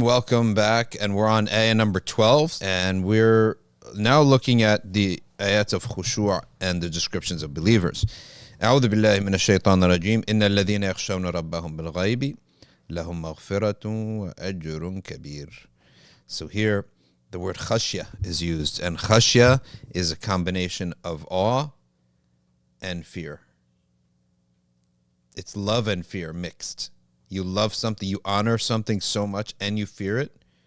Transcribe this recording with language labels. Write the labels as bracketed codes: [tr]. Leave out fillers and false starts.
[en] Welcome back, and we're on ayah number 12, and we're now looking at the ayat of khushu' and the descriptions of believers. [ar] أعوذ بالله من الشيطان الرجيم إن الذين يخشون ربهم بالغيب لهم مغفرة وأجر كبير. [en] So here the word khashya is used, and khashya is a combination of awe and fear. It's love and fear mixed. You love something, you honor something so much, and you fear it.